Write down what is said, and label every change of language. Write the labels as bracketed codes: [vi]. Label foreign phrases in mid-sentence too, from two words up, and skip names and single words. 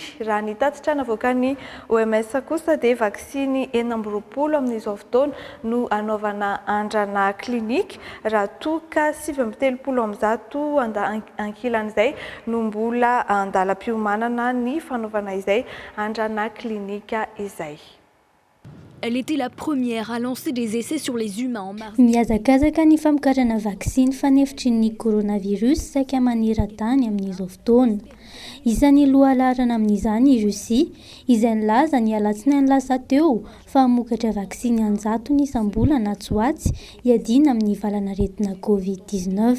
[mg] Raha ny tatitra navoakan'ny OMS kosa dia vaksiny 9 amin'izao fotoana no anaovana andrana klinika raha toka 730 ankilany no mbola andalam-piomanana ny fanaovana izay andrana klinika izay. [fr] Elle était la première à lancer des essais sur les humains en mars. [mg] Mihazakazaka ny famokarana vaksiny fanefitry ny coronavirus saika maneran-tany amin'izao fotoana. Isan'ny lohalarana amin'izany i Russia izay nilaza ny alatsinainy lasa teo fa mamokatra vaksiny anjatony isam-bolana tsoatsy hiadiana amin'ny valanaretina Covid-19.